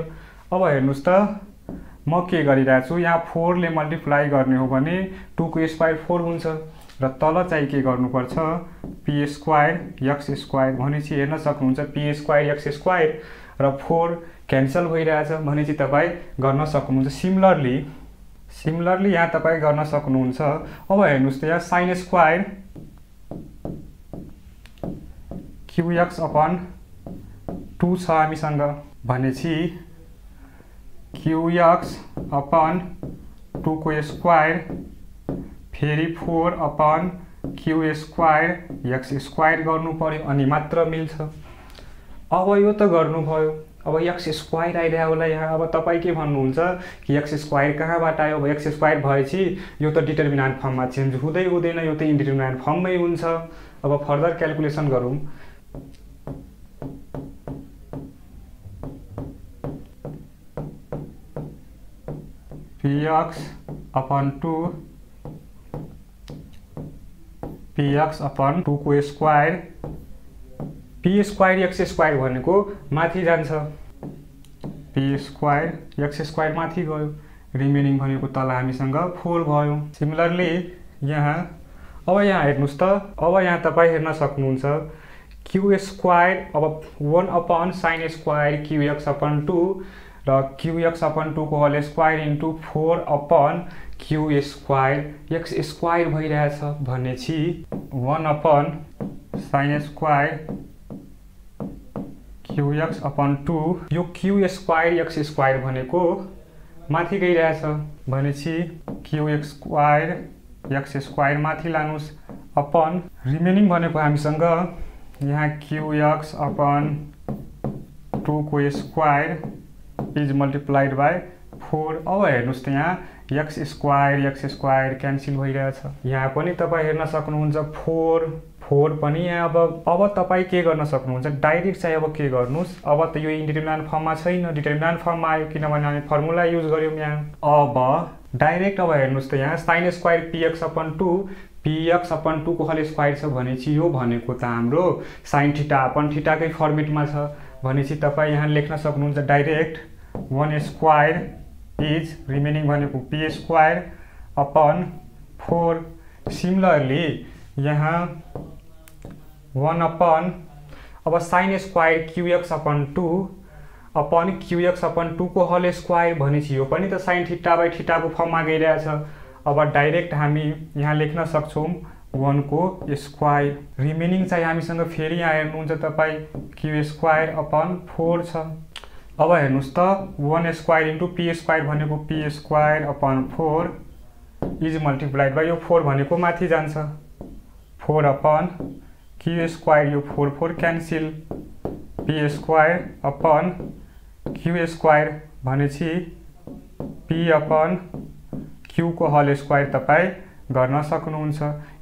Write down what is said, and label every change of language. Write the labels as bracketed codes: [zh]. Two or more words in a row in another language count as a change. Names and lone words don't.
[ne] अब हेर्नुस् त म के गरिरहेछु, यहाँ 4 ले मल्टिप्लाई गर्ने हो भने 2 को स्क्वायर 4 हुन्छ र तल चाहिँ के गर्नुपर्छ [en] p square x square [ne] भनेपछि हेर्न सक्नुहुन्छ [en] p square x square [ne] र 4 क्यान्सल भइरहेछ भनेपछि तपाईँ गर्न सक्नुहुन्छ। सिमिलरली यहाँ तपाईँ गर्न सक्नुहुन्छ। अब हेर्नुस् त यहाँ [en] sine square qx upon 2 [ne] छ हामीसँग भनेपछि [en] qx upon 2 [ne] को स्क्वायर फेरि [en] 4 upon q square x square [ne] गर्नु पर्यो अनि मात्र मिल्छ। अब यो त गर्नुभयो। अब [en] x square [ne] आइरहेको होला यहाँ। अब तपाईँ के भन्नुहुन्छ कि [en] x square [ne] कहाँबाट आयो? अब [en] x square [ne] भएपछि यो त डिटर्मिनान्ट फर्ममा चेन्ज हुँदै हुँदैन, यो त इन्डिटर्मिनान्ट फर्ममै हुन्छ। अब [en] further calculation [ne] गरौँ। [en] px upon 2 [ne] को स्क्वायर [en] p square x square [ne] भनेको माथि जान्छ, [en] p square x square [ne] माथि गयो, रिमेनिङ भनेको तल हामीसँग 4 भयो। सिमिलरली यहाँ अब यहाँ हेर्नुस् त, अब यहाँ तपाईँ हेर्न सक्नुहुन्छ [en] q square [ne] अब [en] 1 upon sine square qx upon 2 [ne] र [en] qx upon 2 [ne] को [en] whole square into 4 upon q square x square [ne] भइरहेछ भनेपछि [en] 1 upon sine square qx upon 2 [ne] यो [en] q square x square [ne] भनेको माथि गइरहेछ भनेपछि [en] q square x square [ne] माथि लानुस् अपन रिमेनिङ भनेको हामीसँग यहाँ [en] qx upon 2 [ne] को [en] square is multiplied by 4. [ne] अब हेर्नुस् त यहाँ [en] x square [ne] क्यान्सल भइरहेछ। यहाँ पनि तपाईँ हेर्न सक्नुहुन्छ 4 पनि यहाँ अब तपाईँ के गर्न सक्नुहुन्छ डाइरेक्ट चाहिँ अब के गर्नुस्, अब त यो इन्डिटर्मिनान्ट फर्ममा छैन, डिटर्मिनान्ट फर्ममा आयो किनभने हामी [en] formula use [ne] गर्यौँ यहाँ। अब डाइरेक्ट अब हेर्नुस् त यहाँ [en] sine square px upon 2 [ne] को [en] whole square [ne] छ भनेपछि यो भनेको त हाम्रो [en] sine theta upon [ne] थीटाकै फर्मेटमा छ भनेपछि तपाईँ यहाँ लेख्न सक्नुहुन्छ डाइरेक्ट [en] 1 square is remaining [ne] भनेको [en] p square upon 4. [ne] सिमिलरली यहाँ 1 अपन अब [en] sine square qx upon 2 upon qx upon 2 [ne] को [en] whole square [ne] भनेपछि यो पनि त [en] sine theta by [ne] थीटाको फर्ममा गइरहेछ। अब डाइरेक्ट हामी यहाँ लेख्न सक्छौँ 1 को स्क्वायर। रिमेनिङ चाहिँ हामीसँग फेरि यहाँ हेर्नुहुन्छ तपाईँ [en] q square upon 4 [ne] छ। अब हेर्नुस् त [en] 1 square into p square [ne] भनेको [en] p square upon 4 is multiplied by [ne] यो 4 भनेको माथि जान्छ [en] 4 upon q square [ne] यो 4 क्यान्सल [en] p square upon q square [ne] भनेपछि [en] p upon q [ne] को [en] whole square [ne] तपाईँ गर्न सक्नुहुन्छ।